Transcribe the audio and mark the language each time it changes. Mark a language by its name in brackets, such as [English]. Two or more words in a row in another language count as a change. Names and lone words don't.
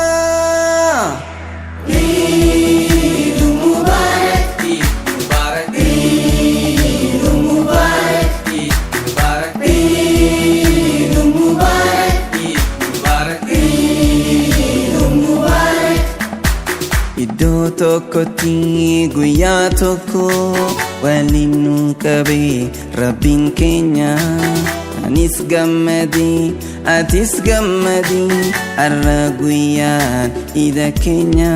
[Arabic] عيد مبارك عيد مبارك عيد مبارك عيد مبارك عيد مبارك عيد مبارك عيد مبارك. [Oromo] Iddoo tokkotti guyyaa tokko waliin nu qabe Rabbiin keenya. Anis gammadi atis gammadi har'a guyyaan iida keenya.